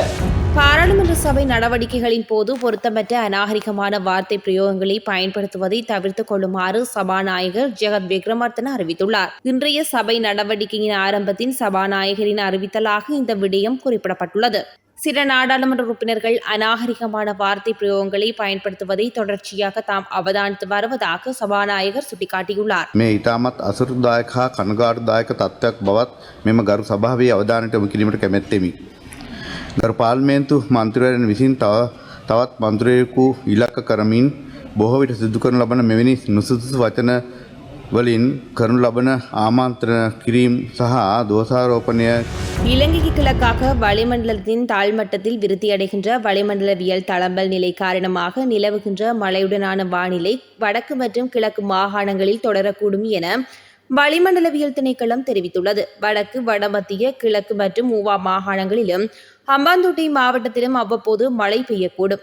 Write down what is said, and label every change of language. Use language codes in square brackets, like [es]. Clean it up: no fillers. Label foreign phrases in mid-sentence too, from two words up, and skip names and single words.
[ta] பாராளுமன்ற சபை நடவடிக்கைகளின் போது பொருத்தமற்ற அநாகரிகமான வார்த்தை பிரயோகங்களை பயன்படுத்துவதை தவிர்த்துக் கொள்ளுமாறு சபாநாயகர் ஜெகத் விக்ரமர்த்தன அறிவித்துள்ளார். இன்றைய சபை நடவடிக்கையின் ஆரம்பத்தின் சபாநாயகரின் அறிவித்தலாக இந்த விடயம் குறிப்பிடப்பட்டுள்ளது. சில நாடாளுமன்ற உறுப்பினர்கள் அநாகரிகமான வார்த்தை பிரயோகங்களை பயன்படுத்துவதை தொடர்ச்சியாக தாம் அவதானித்து வருவதாக சபாநாயகர் சுட்டிக்காட்டியுள்ளார். [si] මේ ඉතාමත් අසුරුදායක හා කනගාටුදායක තත්ත්වයක් බවත් මෙම ගරු සභාවේ අවධානයට යොමු කිරීමට කැමැත්තෙමි. ගරු පාර්ලිමේන්තු මන්ත්‍රීවරයන් විසින් තවත් මන්ත්‍රීවරයෙකු ඉලක්ක කරමින් බොහෝ විට සිදු කරනු ලබන මෙවැනි නුසුදුසු වචන වලින් කරනු ලබන ආමන්ත්‍රණ කිරීම සහ දෝෂාරෝපණය. [ta] இலங்கைக்கு கிழக்காக வளிமண்டலத்தின் தாழ்மட்டத்தில் விருத்தியடைகின்ற வளிமண்டலவியல் தளம்பல் நிலை காரணமாக நிலவுகின்ற மழையுடனான வானிலை வடக்கு மற்றும் கிழக்கு மாகாணங்களில் தொடரக்கூடும் என வளிமண்டலவியல் திணைக்களம் தெரிவித்துள்ளது. வடக்கு, வடமத்திய, கிழக்கு மற்றும் ஊவா மாகாணங்களிலும் ஹம்பாந்தோட்டை மாவட்டத்திலும் அவ்வப்போது மழை பெய்யக்கூடும்.